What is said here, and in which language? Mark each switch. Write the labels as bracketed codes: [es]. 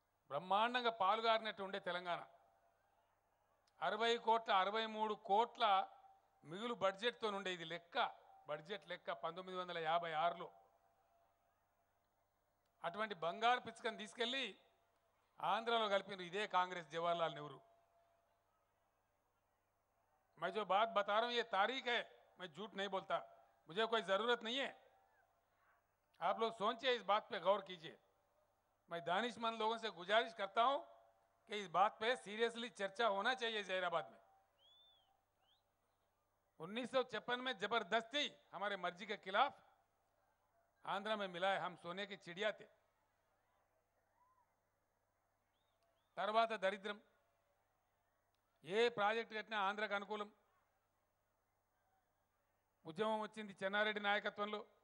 [te] బ్రహ్మాండంగా పాలుగారినట్టు ఉండే తెలంగాణ 60 కోట్ల 63 కోట్ల మిగులు బడ్జెట్తో ఉండే. ఇది లెక్క, బడ్జెట్ లెక్క 1956లో. అటువంటి బంగారు పిచ్చుకని తీసుకెళ్ళి ఆంధ్రాలో కలిపినారు ఇదే కాంగ్రెస్, జవహర్లాల్ నెహ్రూ. [hi] मैं जो बात बता रहा हूं ये तारीख है, मैं झूठ नहीं बोलता, मुझे कोई ज़रूरत नहीं है। आप लोग सोचिए, इस बात पे गौर कीजिए। मैं दानिशमंद लोगों से गुजारिश करता हूं कि इस बात पे सीरियसली चर्चा होना चाहिए। जहीराबाद में 1956 में जबरदस्ती हमारे मर्जी के खिलाफ आंध्रा में मिला है, हम सोने की चिड़िया थे। [te] తర్వాత దరిద్రం, ఏ ప్రాజెక్టు కట్టినా ఆంధ్రాకు అనుకూలం. ఉద్యమం వచ్చింది చెన్నారెడ్డి నాయకత్వంలో.